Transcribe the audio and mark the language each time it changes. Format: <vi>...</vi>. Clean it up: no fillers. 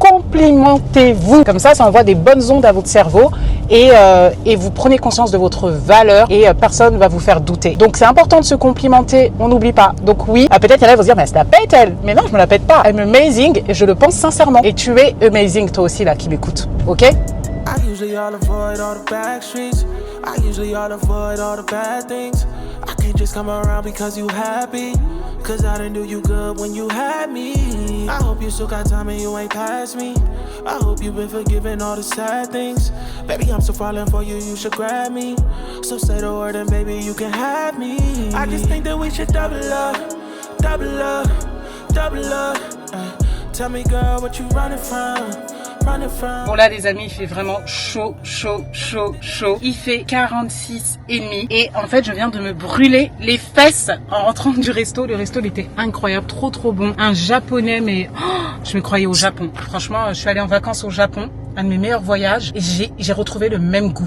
<fr>Complimentez-vous. Comme ça envoie des bonnes ondes à votre cerveau et vous prenez conscience de votre valeur et personne ne va vous faire douter. Donc, c'est important de se complimenter. On n'oublie pas. Donc, oui, peut-être il y en a qui vont se dire, mais elle se la pète, elle. Mais non, je me la pète pas.</fr> <en>I'm amazing</en> <fr>et je le pense sincèrement. Et tu es amazing, toi aussi, là, qui m'écoute, ok?</fr> <en>I usually all avoid all the back streets. I usually all avoid all the bad things. I can't just come around because you happy. Cause I didn't do you good when you had me. I hope you still got time and you ain't past me. I hope you've been forgiving all the sad things. Baby, I'm so falling for you, you should grab me. So say the word and baby, you can have me. I just think that we should double up, double up, double up. Tell me girl, what you running from?</en> <fr>Bon là les amis, il fait vraiment chaud. Il fait 46,5 et en fait je viens de me brûler les fesses en rentrant du resto. Le resto il était incroyable, trop bon. Un japonais mais je me croyais au Japon. Franchement, je suis allée en vacances au Japon. Un de mes meilleurs voyages et j'ai retrouvé le même goût.</fr>